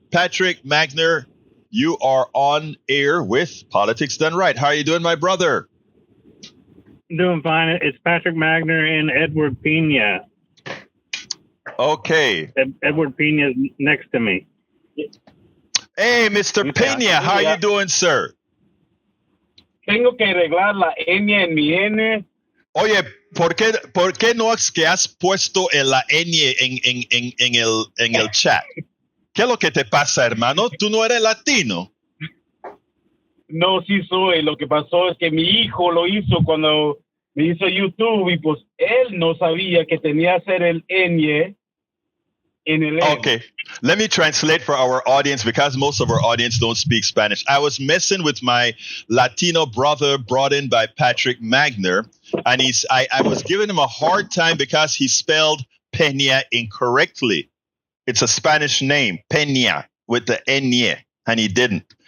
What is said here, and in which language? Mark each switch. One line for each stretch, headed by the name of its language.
English: Patrick Magner, you are on air with Politics Done Right. How are you doing, my brother? Doing fine. It's Patrick Magner and Edward Pena. Okay. Edward Pena is next to me. Hey, Mr. Pena, how are you doing, sir?
Spanish: Tengo que arreglar la ñ en mi N. Oye, ¿por qué no es que has puesto la ñ en el chat? ¿Qué es lo que te pasa, hermano? ¿Tú no eres latino? No, sí soy. Lo que pasó es que mi hijo lo hizo cuando me hizo YouTube y pues él no sabía que tenía que hacer el ñ en el N.
English: Okay, let me translate for our audience because most of our audience don't speak Spanish. I was messing with my Latino brother brought in by Patrick Magner, and I was giving him a hard time because he spelled Peña incorrectly. It's a Spanish name, Peña, with the ñ, and he didn't.